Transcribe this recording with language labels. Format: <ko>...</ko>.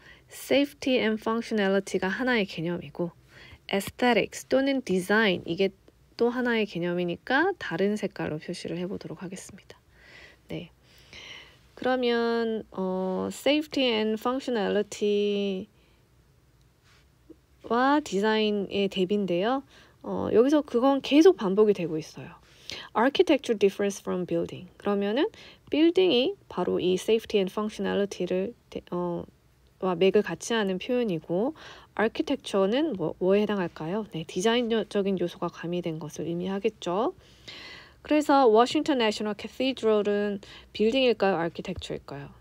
<ko>Safety and functionality가 하나의 개념이고 aesthetics 또는 design 이게 또 하나의 개념이니까 다른 색깔로 표시를 해보도록 하겠습니다. 네, 그러면 safety and functionality와 디자인의 대비인데요. 여기서 그건 계속 반복이 되고 있어요.</ko> <en>Architecture differs from building.</en> <ko>그러면은 빌딩이 바로 이 safety and functionality를 와 맥을 같이 하는 표현이고 architecture는 뭐에 해당할까요? 네, 디자인적인 요소가 가미된 것을 의미하겠죠. 그래서 워싱턴 내셔널 캐시드럴은 빌딩일까요? 아키텍처일까요?</ko>